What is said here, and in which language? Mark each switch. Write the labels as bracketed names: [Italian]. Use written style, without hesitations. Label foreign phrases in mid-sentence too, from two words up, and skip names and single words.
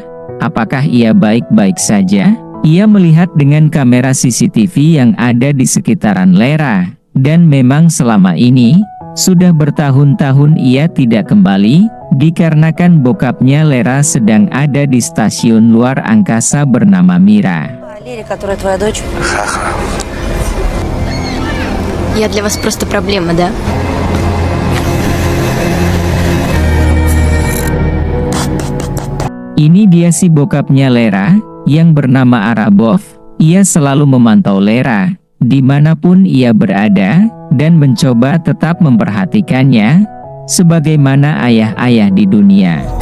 [Indonesian] Apakah ia baik-baik saja?" Ia melihat dengan kamera CCTV yang ada di sekitaran Lera, dan memang selama ini sudah bertahun-tahun ia tidak kembali, dikarenakan bokapnya Lera sedang ada di stasiun luar angkasa bernama Mira. [Russian] Я для вас просто проблема, да? [Indonesian] Ini dia si bokapnya Lera, yang bernama Arabov. Ia selalu memantau Lera, dimanapun ia berada, dan mencoba tetap memperhatikannya, sebagaimana ayah-ayah di dunia.